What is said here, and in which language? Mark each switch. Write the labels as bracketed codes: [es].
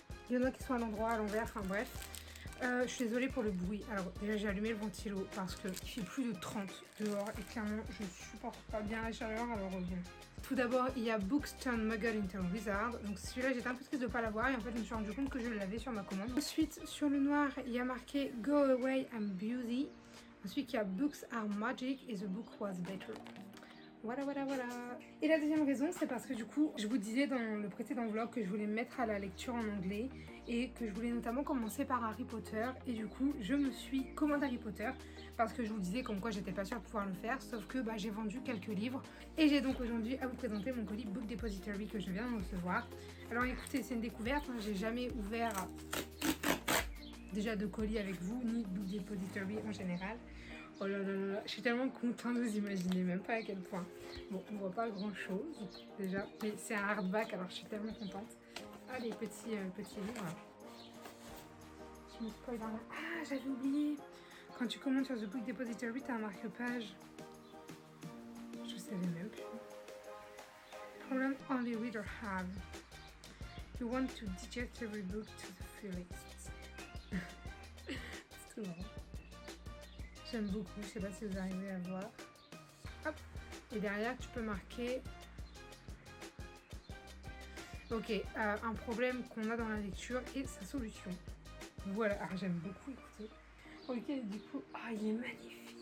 [fr] Il y en a qui sont à l'endroit, à l'envers, enfin bref. Je suis désolée pour le bruit. Alors déjà j'ai allumé le ventilo parce qu'il fait plus de 30 dehors et clairement je supporte pas bien la chaleur, alors bon. Tout d'abord il y a [en] Books Turn Muggle into a Wizard. [fr] Donc celui-là j'étais un peu triste de ne pas l'avoir et en fait je me suis rendu compte que je l'avais sur ma commande. Ensuite sur le noir il y a marqué [en] Go Away I'm Busy. [fr] Ensuite il y a [en] Books are Magic and the book was better. [fr] Voilà. Et la deuxième raison, c'est parce que du coup, je vous disais dans le précédent vlog que je voulais me mettre à la lecture en anglais et que je voulais notamment commencer par Harry Potter. Et du coup, je me suis commandé Harry Potter parce que je vous disais comme quoi j'étais pas sûre de pouvoir le faire, sauf que j'ai vendu quelques livres. Et j'ai donc aujourd'hui à vous présenter mon colis Book Depository que je viens de recevoir. Alors écoutez, c'est une découverte, j'ai jamais ouvert déjà de colis avec vous, ni Book Depository en général. Oh là là, je suis tellement contente, vous imaginez même pas à quel point. Bon, on voit pas grand chose déjà, mais c'est un hardback alors je suis tellement contente. Ah, les petits livres. Je me spoil dans là. Ah, j'avais oublié. Quand tu commandes sur The Book Depository, t'as un marque-page. Je savais même plus. [en] Problem only reader have. You want to digest every book to the fullest. [fr] C'est tout marrant. J'aime beaucoup, je sais pas si vous arrivez à voir. Hop. Et derrière tu peux marquer un problème qu'on a dans la lecture et sa solution. Voilà, alors j'aime beaucoup, écoutez. Ok, du coup, il est magnifique.